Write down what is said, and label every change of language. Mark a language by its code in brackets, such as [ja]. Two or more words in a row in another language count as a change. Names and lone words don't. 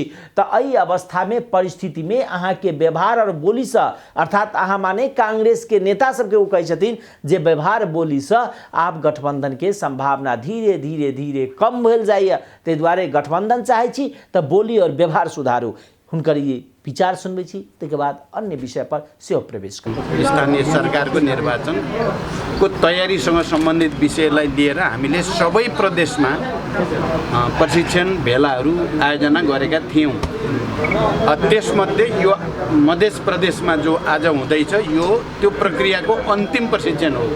[mai] तो एहि अवस्था में परिस्थिति में अहाँ के व्यवहार और बोली से अर्थात अहाँ माने कांग्रेस के नेता सबके वो कहे छथिन जे व्यवहार बोली से आप गठबंधन के संभावना धीरे धीरे धीरे कम भेल जाइए, ते द्वारे गठबंधन चाहे छी तो बोली और व्यवहार सुधारू। हुनकर ये विचार सुनबे छी, त्यसके बाद अन्य विषय पर सेहो [ne] प्रवेश गर्छौं। स्थानीय सरकारको निर्वाचनको तयारीसँग सम्बन्धित विषयलाई लिएर हामीले सबै प्रदेशमा प्रशिक्षण भेलाहरू आयोजना गरेका थियौँ। त्यसमध्ये यो मध्य प्रदेशमा जो आज हुँदैछ यो त्यो प्रक्रियाको अन्तिम प्रशिक्षण हो।